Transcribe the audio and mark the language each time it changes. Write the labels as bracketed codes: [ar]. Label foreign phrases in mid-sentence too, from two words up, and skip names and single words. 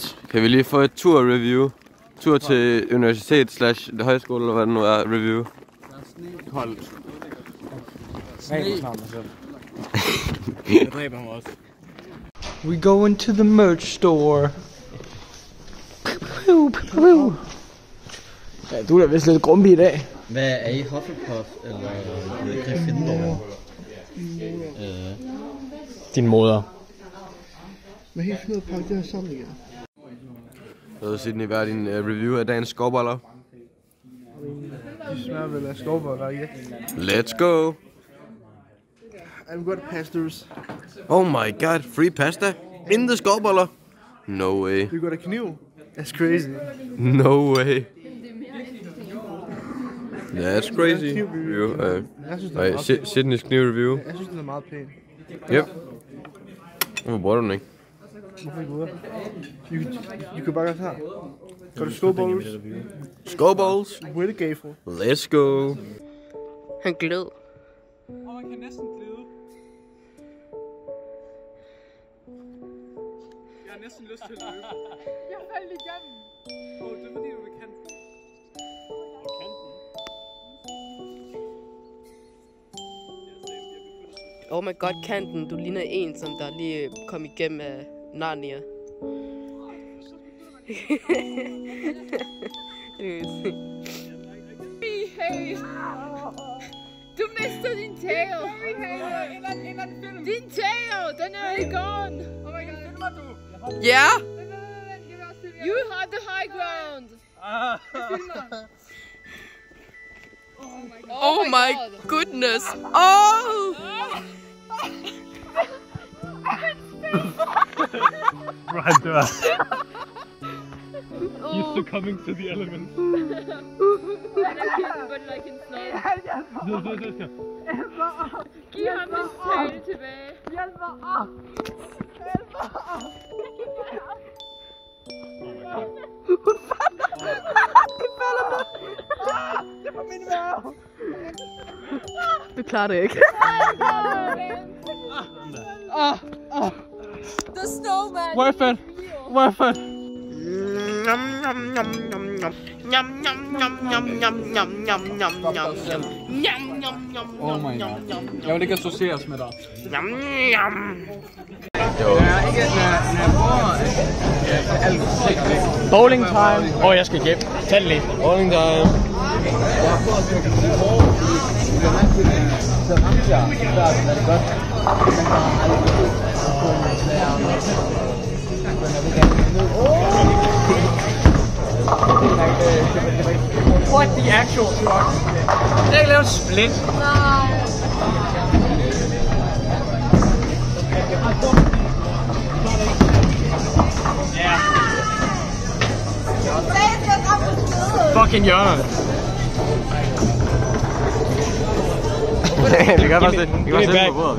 [da] Kan vi lige få et tur-review? Tur til universitet/højskole, eller hvad det nu er, review. Koldt. Jeg dræber ham også. [en] We go into the merch store. [da] Ja, du er da vist lidt grumpig i dag. Hvad er I, Hufflepuff eller Gryffindor? Din moder. Men helt finde ud af at pakke det her sammen igen. Så Sydney, hvad er din review af dagens skovboller? De smager vel af skovboller, ikke? [en] Let's go! I'm gonna pass those. Oh my god, free pasta? In the skovboller? No way. You got a kniv? That's crazy. No way. That's crazy. Sydney's kniv review. [da] Jeg synes, den er meget pæn. [en] Yep. [da] Hvorfor bruger du den ikke? Hvorfor ikke bruger you kan bare gøre det her. Gør du skovballs? Skovballs? [en] With a gaffel. Let's go. [da] Han glød. Man kan næsten glide. Jeg har næsten lyst til at løbe. Jeg faldt igennem. Det er fordi du vil kanten. [en] Oh my god, kanten. [da] Du ligner en, som der lige kom igennem af Narnia. Hey. Du mistede din tail. Din tail, den er ikke gone. [en] Oh my god, [da] filmer du? Ja. [en] You have the high ground. Oh my goodness. Oh! Right there. You're succumbing to the elements. But like in snow. [da] Giv ham hans tail tilbage. Hjælp mig op. Hjælp mig op. Hun falder. Det falder ned. Det er på min mave. Du klarer det ikke. [en] The snowman. Worth it. Worth it. Oh my god. [da] Jeg vil ikke associeres med dig. [en] Bowling time. [da] Jeg skal hjem. Tag den lige. [en] Bowling time. [da] Så ramte jeg. Så er det godt. [en] What the actual fuck? [da] Jeg kan lave en split. Ja. Fucking hjørnerne. Vi kan bare sætte på bordet.